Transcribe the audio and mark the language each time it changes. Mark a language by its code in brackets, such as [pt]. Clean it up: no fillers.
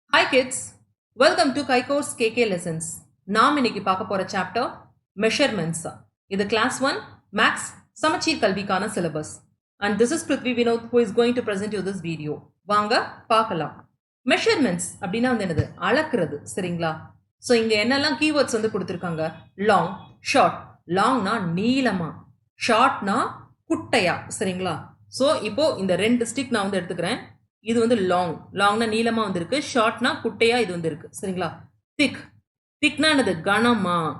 [en] kids, welcome to Kaiko's KK lessons. [ta] நாம் இன்னைக்கு பார்க்க போற சாப்டர் measurements. இது class 1 max சமச்சீர் கல்விக்கான syllabus. [en] And this is Prithvi Vinod who is going to present you this video. [ta] வாங்க பார்க்கலாம். measurements அப்படினா வந்து என்னது? அளக்கிறது, சரிங்களா? சோ இங்க என்னெல்லாம் keywords வந்து கொடுத்திருக்காங்க? long, short. longனா நீளமா, shortனா குட்டையா, சரிங்களா? சோ இப்போ இந்த ரெண்டு ஸ்டிக் நான் வந்து எடுத்துக்கிறேன். இது வந்து லாங்னா நீளமா வந்து இருக்கு, ஷார்ட்னா குட்டையா இது வந்து இருக்கு, சரிங்களா? திக்னா என்னது? கனமா.